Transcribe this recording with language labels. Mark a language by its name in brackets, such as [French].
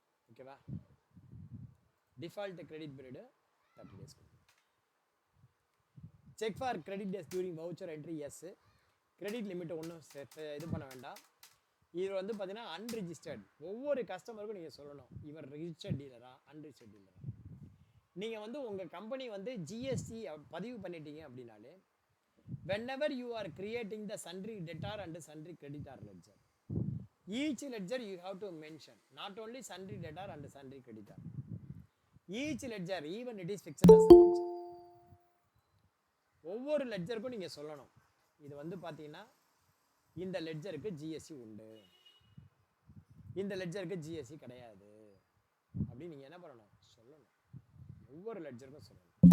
[Tamil] ஓகேவா? Default credit period [English] 30 days [Tamil] கொடுங்க. [English] Check for credit days during voucher entries. [Tamil] Credit லிமிட்டை ஒன்றும் இது பண்ண வேண்டாம். இது வந்து பார்த்தீங்கன்னா அன்ரிஜிஸ்டர்ட். ஒவ்வொரு கஸ்டமருக்கும் நீங்கள் சொல்லணும் இவர் ரிஜிஸ்டர்ட் டீலரா அன்ரிஜிஸ்டர்ட் டீலரா. நீங்கள் வந்து உங்கள் கம்பெனி வந்து ஜிஎஸ்டி பதிவு பண்ணிட்டீங்க அப்படின்னாலே [English] whenever you are creating the sundry debtor and sundry creditor ledger, each ledger you have to mention not only sundry debtor and sundry creditor, each ledger even it is fixed as a ledger. [Tamil] ஒவ்வொரு லெட்ஜருக்கும் நீங்கள் சொல்லணும் இது வந்து பார்த்தீங்கன்னா இந்த லெட்ஜருக்கு GST உண்டு, இந்த லெட்ஜருக்கு GST கிடையாது அப்படின்னு நீங்கள் என்ன பண்ணணும்? சொல்லணும். ஒவ்வொரு லெட்ஜருக்கும் சொல்லணும்.